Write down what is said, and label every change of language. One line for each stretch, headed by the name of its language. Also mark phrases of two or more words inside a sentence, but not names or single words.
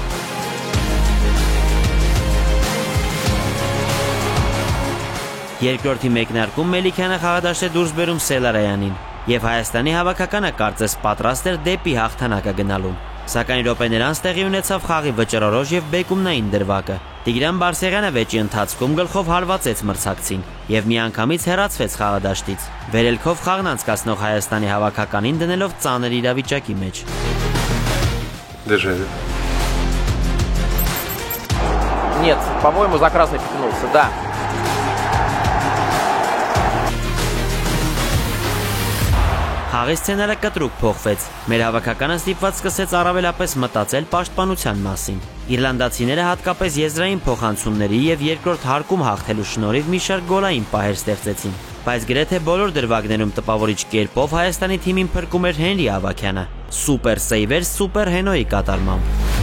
Armenian: Երկրորդի մեկնարկում Մելիքյանը խաղադաշտ է դուրս բերում Սելարայանին, և Հայաստանի հավաքականը կարծես պատրաստ էր դեպի հաղթանակը գնալու։ Սակայն րոպեներ անց տեղի ունեցավ խաղի վճռորոշ և բեկումնային դրվագը։ Տիգրան Բարսեղյանը վեճի ընթացքում գլխով հարվածեց մրցակցին և միանգամից հեռացվեց խաղադաշտից, վերելքով խաղն անցկացնող Հայաստանի հավաքականին դնելով ծանր իրավիճակի մեջ։
Russian: Нет, по-моему, за красный пятнулся, да.
Armenian: Խաղի սցենարը կտրուկ փոխվեց։ Մեր հավաքականը ստիպված սկսեց առավելապես մտածել պաշտպանության մասին։ Իռլանդացիները հատկապես եզրային փոխանցումների և երկրորդ հարկում հաղթելու շնորհիվ մի շարք գոլային պահեր ստեղծեցին, բայց գրեթե բոլոր դրվագներում տպավորիչ կերպով Հայաստանի թիմին փրկում էր Հենրի Ավագյանը։ Սուպեր սեյվ էր Սուպեր Հենոյի կատարմամբ։